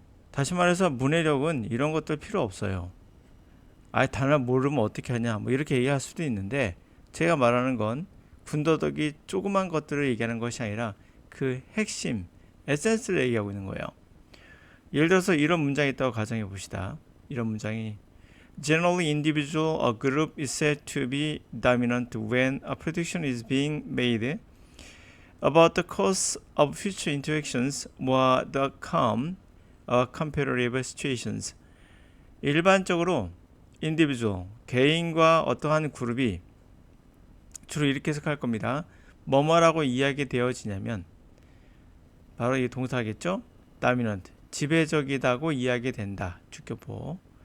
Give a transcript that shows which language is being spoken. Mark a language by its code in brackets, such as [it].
[ko] 다시 말해서 문해력은 이런 것들 필요 없어요. 단어 모르면 어떻게 하냐 뭐 이렇게 얘기할 수도 있는데, 제가 말하는 건 군더더기 조그만 것들을 얘기하는 것이 아니라 그 핵심 에센스를 얘기하고 있는 거예요. 예를 들어서 이런 문장이 있다고 가정해 봅시다. 이런 문장이 [en] Generally, individual or group is said to be dominant when a prediction is being made about the course of future interactions or the outcome of comparative situations. [ko] 일반적으로 individual, 개인과 어떠한 그룹이 주로 이렇게 해석할 겁니다. 뭐뭐라고 이야기되어지냐면 바로 이 동사겠죠? dominant, 지배적이다고 이야기된다. 주격보.